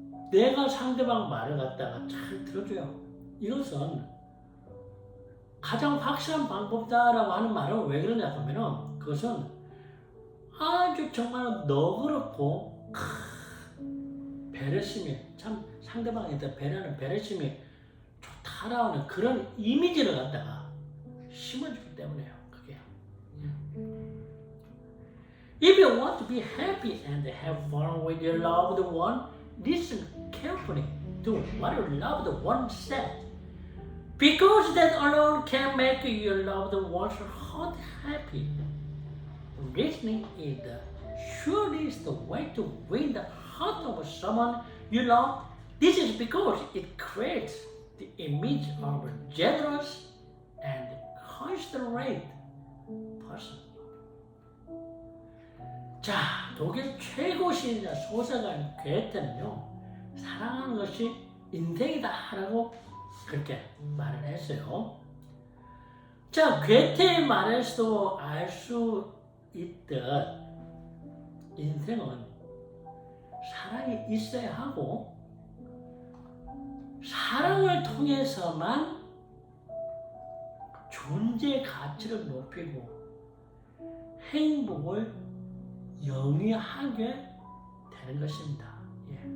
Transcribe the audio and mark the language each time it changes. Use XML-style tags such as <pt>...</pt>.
<ko>내가 상대방 말을 갖다가 잘 들어줘요. 이것은 가장 확실한 방법이다라고 하는 말은 왜 그러냐 하면은 그것은 아주 정말 너그럽고 배려심이 참 상대방에 대해 배려하는 배려심이 좋다라는 그런 이미지를 갖다가 심어주기 때문에요. 그게.</ko> <en>If you want to be happy and have fun with your loved one, listen carefully to what your loved one said. Because that alone can make your loved one's heart happy. Listening is the surest way to win the heart of someone you love. This is because it creates the image of a generous and considerate person.</en> <ko>자, 독일 최고 시인이자 소설가인 괴테는요, 사랑하는 것이 인생이다라고 그렇게 말을 했어요. 자, 괴테의 말에서도 알 수 있듯 인생은 사랑이 있어야 하고 사랑을 통해서만 존재의 가치를 높이고 행복을 영위하게 되는 것입니다. 예.</ko>